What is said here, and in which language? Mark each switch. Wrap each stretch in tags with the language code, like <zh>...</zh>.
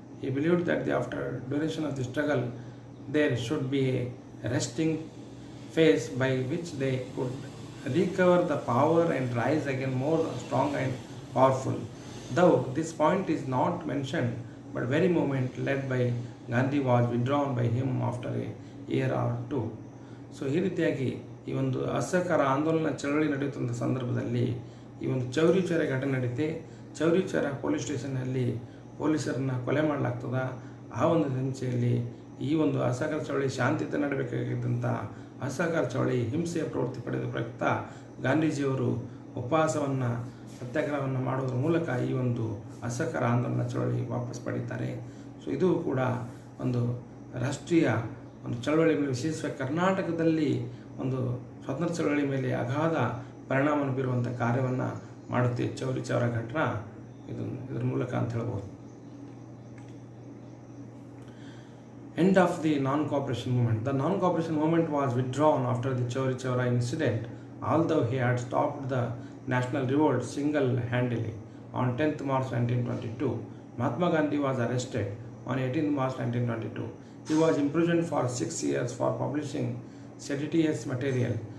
<en>He believed that after duration of the struggle, there should be a resting phase by which they could recover the power and rise again more strong and powerful. Though this point is not mentioned, but very moment led by Gandhi was withdrawn by him after a year or two.</en> <kn>So ಈ ರೀತಿಯಾಗಿ ಈ ಒಂದು ಅಸಹಕಾರ ಆಂದೋಲನ ಚಳವಳಿ ನಡೆಯುವಂಥ ಸಂದರ್ಭದಲ್ಲಿ ಈ ಒಂದು ಚೌರಿಚೌರ ಘಟನೆ ನಡೀತೆ. ಚೌರಿಚೌರ ಪೊಲೀಸ್ ಸ್ಟೇಷನ್ನಲ್ಲಿ ಪೊಲೀಸರನ್ನು ಕೊಲೆ ಮಾಡಲಾಗ್ತದ. ಆ ಒಂದು ಹಿಂಸೆಯಲ್ಲಿ ಈ ಒಂದು ಅಸಹಕಾರ ಚಳವಳಿ ಶಾಂತಿಯುತ ನಡಬೇಕಾಗಿದ್ದಂಥ ಅಸಹಕಾರ ಚಳವಳಿ ಹಿಂಸೆಯ ಪ್ರವೃತ್ತಿ ಪಡೆದ ಪ್ರಯುಕ್ತ ಗಾಂಧೀಜಿಯವರು ಉಪವಾಸವನ್ನು ಸತ್ಯಾಗ್ರಹವನ್ನು ಮಾಡೋದ್ರ ಮೂಲಕ ಈ ಒಂದು ಅಸಹಕಾರ ಆಂದೋಲನ ಚಳವಳಿ ವಾಪಸ್ ಪಡೀತಾರೆ. ಸೊ ಇದು ಕೂಡ ಒಂದು ರಾಷ್ಟ್ರೀಯ ಒಂದು ಚಳವಳಿ ಮೇಲೆ, ವಿಶೇಷವಾಗಿ ಕರ್ನಾಟಕದಲ್ಲಿ ಒಂದು ಸ್ವಾತಂತ್ರ್ಯ ಚಳವಳಿ ಮೇಲೆ ಅಗಾಧ ಪರಿಣಾಮವನ್ನು ಬೀರುವಂಥ ಕಾರ್ಯವನ್ನು ಮಾಡುತ್ತೆ ಚೌರಿ ಚೌರ ಘಟನಾ ಇದರ ಮೂಲಕ ಅಂತ ಹೇಳ್ಬೋದು.</kn> <en>End of the non-cooperation movement. The non-cooperation movement was withdrawn after the Chauri Chaura incident, although he had stopped the national revolt single-handedly. On 10th March 1922, Mahatma Gandhi was arrested. On 18th March 1922, he was imprisoned for 6 years for publishing seditious material.</en>